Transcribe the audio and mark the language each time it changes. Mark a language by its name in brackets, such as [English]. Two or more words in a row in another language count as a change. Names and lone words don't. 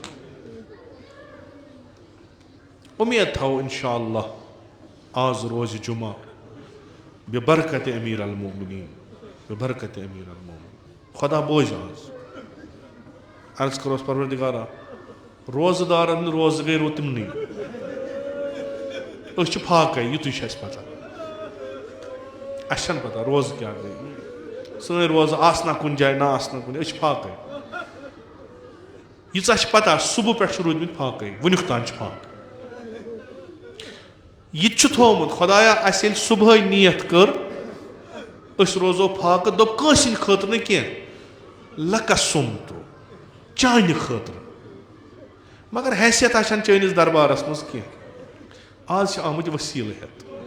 [Kashmiri] उम्मीद थो इंशाअल्लाह आज रोज जुमा बेबरकत अमीर अल मोमिनीन बेबरकत अमीर अल मोमिनीन खुदा बोझ आज अर्ज करोस परवरदिगारा रोजदारन रोज गई रो तिमनी फाक युत पता असन पता रोज क्या गई सन रोज आसना कुन जाए ना आसना कुन फाक यीचा पता सुबह पे रूदमित फाक वनुक तान फाक यह थोमुत खुदाया अस सुबह नियत कर रोजो फाक दोप कंसिन खतर न कह लकसुम तो चान खतर मगर हैसियत आछन चनिस दरबारस मज कह आज आमुत वसील हेत